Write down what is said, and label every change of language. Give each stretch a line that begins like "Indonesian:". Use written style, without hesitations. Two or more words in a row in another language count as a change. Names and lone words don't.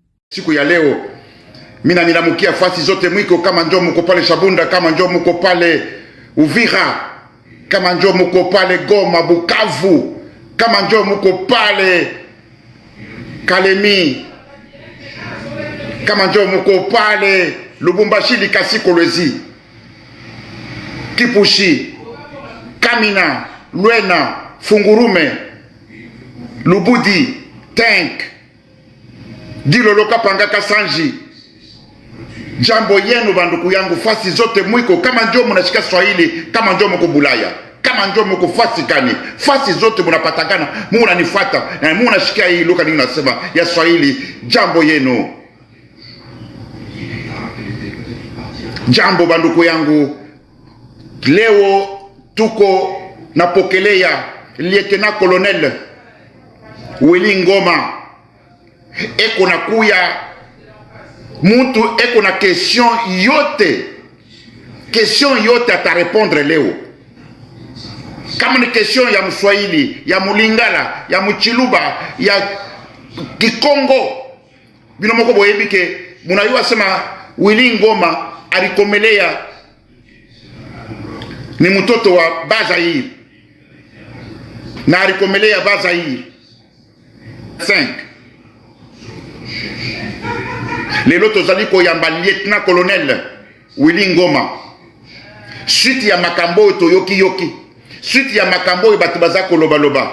Swahili: Siku ya leo mina nilamukia fasi zote mwiko, kama njo muko pale Shabunda, kama njo muko pale Uvira, kama njo muko pale Goma, Bukavu, kama njo muko pale Kalemi, kama njo muko pale Lubumbashi, Likasi, Kolwezi, Kipushi, Kamina, Luena, Fungurume, Lubudi, Tank, Dilolo, Kapanga, Kasanji. Jambo yenu banduku yangu fasi zote mwiko, kama njo munashika Swahili, kama njo muko Bulaya, kama njo muko fasi kani, fasi zote munapatakana, muna nifata na muna shikia hii luka nini nasema ya Swahili. Jambo yenu, jambo banduku yangu. Leo tuko napokelea Lieutenant Colonel Willy Ngoma, eko na kuya muntu eko na question yote ata répondre leo. Kama ni question ya Mswahili, ya Mulingala, ya Mchiluba, ya Kikongo,
Lingala: binomoko boyebike
Swahili: munayua sema Willy Ngoma alikomelea ni mtoto wa Bazaire na alikomelea Bazaire 5.
Lingala: Lelo tozali koyamba Lieutenant Colonel Willy Ngoma suite ya makambo toyoki suite ya makambo batu baza koloba.